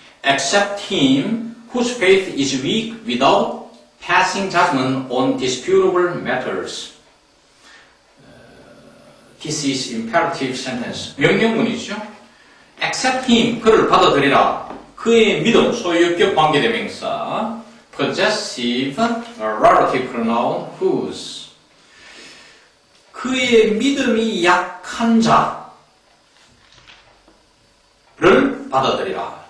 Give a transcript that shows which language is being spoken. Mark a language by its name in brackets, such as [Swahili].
[English] Accept him whose faith is weak without passing judgment on disputable matters. This is imperative sentence. [Korean] 명령문이죠. [English] Accept him, [Korean] 그를 받아들이라. 그의 믿음, 소유격 관계대명사. [English] Possessive relative pronoun whose. [Korean] 그의 믿음이 약한 자를 받아들이라.